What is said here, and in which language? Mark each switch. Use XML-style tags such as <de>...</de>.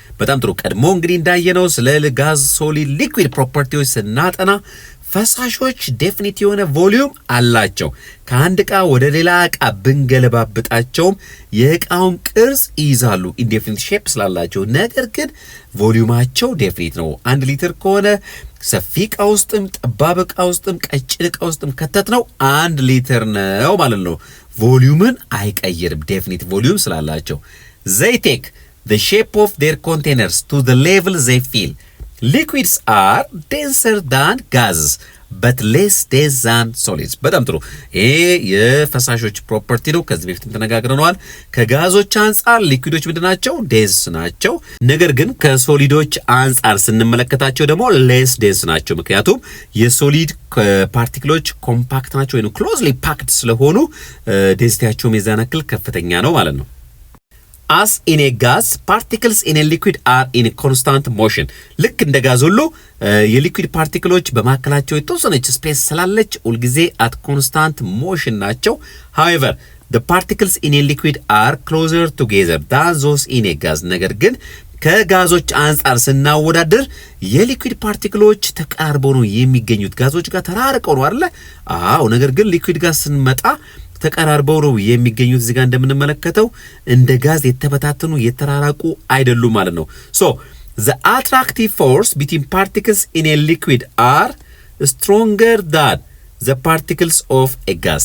<am>በጣም ጥሩ። ቀድሞ እንግዲህ እንዳየነው ስለ ጋዝ ሶሊድ ሊኩዊድ ፕሮፐርቲዎች ስናጠና ፈሳሾች ዴፊኒት የሆነ ቮሊዩም አላቸው። ከአንድ ዕቃ ወደ ሌላ ዕቃ ብንገለባብጣቸውም የዕቃውን ቅርጽ ይይዛሉ ኢንዴፊኒት ሼፕ ስላላቸው። ነገር ግን ቮሊዩማቸው ዴፊኒት ነው። 1 ሊትር ከሆነ ሰፊ ዕቃ ውስጥም ጠባብ ዕቃ ውስጥም ቀጭን ዕቃ ውስጥም ከተት ነው 1 ሊትር ነው ማለት ነው። ቮሊዩምን አይቀይርም ዴፊኒት ቮሊዩም ስላላቸው።</am> <en>they take the shape of their containers to the level they fill. Liquids are denser than gases but less dense than solids.</en> <am>በጣም ጥሩ። ይሄ የፈሳሾች ፕሮፐርቲ ነው። ከዚህ በፊት ተነጋግረናል። ከጋዞች አንጻር ሊኩዊዶች ምንድናቸው? ዴንስ ናቸው። ነገር ግን ከሶሊዶች አንጻር ስንመለከታቸው ደግሞ ሌስ ዴንስ ናቸው። ምክንያቱም የሶሊድ ፓርቲክሎች ኮምፓክት ናቸው ወይም ክሎዝሊ ፓክድ ስለሆኑ ዴንሲቲያቸው የዛን ያክል ከፍተኛ ነው ማለት ነው።</am> <en>As in a gas, particles in a liquid are in a constant motion.</en> <am>ልክ እንደ ጋዝ ሁሉ የሊኩዊድ ፓርቲክሎች በማከላቸው የተወሰነች ስፔስ ስላለች ሁልጊዜ</am> <en>at constant motion</en> <am>ናቸው።</am> <en>However, the particles in a liquid are closer together than those in a gas.</en> <am>ነገር ግን ከጋዞች አንጻር ስናወዳደር የሊኩዊድ ፓርቲክሎች ተቃርበው ነው የሚገኙት። ጋዞች ጋር ተራርቀው ነው አይደል? አዎ። ነገር ግን ሊኩዊድ ጋር ስንመጣ ተቀራርበው ነው የሚገኙት። እዚህ ጋር እንደምንመለከተው እንደ ጋዝ የተበታተኑ የተራራቁ አይደሉም ማለት ነው።</am> <en>so the attractive force between particles in a liquid are stronger than the particles of a gas.</en>